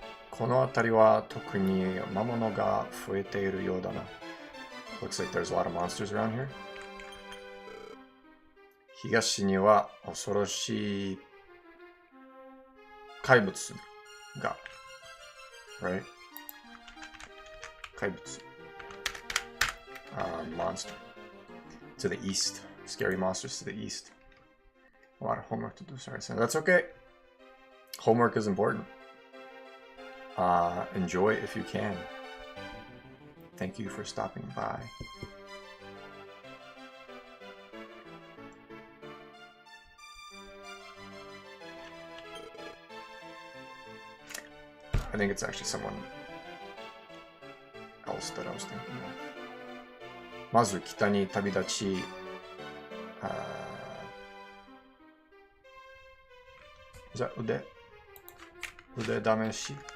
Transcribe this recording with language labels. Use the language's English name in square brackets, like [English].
[Japanese] この辺りは特に魔物が増えているようだな。 [English] Looks like there's a lot of monsters around here. [Japanese] 東には恐ろしい怪物が。 [English] Right? 怪物。 Monster. To the east. Scary monsters to the east. A lot of homework to do, sorry. So that's okay. Homework is important. Enjoy if you can. Thank you for stopping by. I think it's actually someone else that I was thinking of. [Japanese] まず北に旅立ち、じゃあ腕試し。